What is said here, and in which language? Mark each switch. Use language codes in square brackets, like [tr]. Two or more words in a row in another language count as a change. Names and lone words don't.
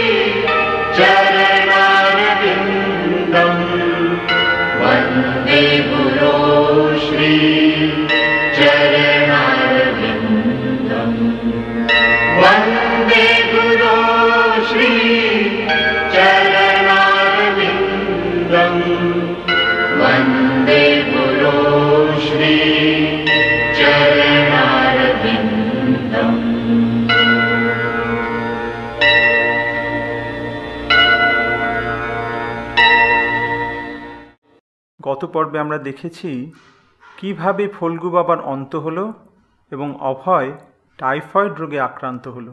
[sa] चरणारविंदम, वंदे गुरो श्री चरणारविंदम, वंदे गुरो श्री चरणारविंदम, वंदे गुरो श्री चरणारविंदम। [bn] গত পর্বে আমরা দেখেছি কিভাবে ফল্গু বাবার অন্ত হলো এবং অভয় টাইফয়েড রোগে আক্রান্ত হলো।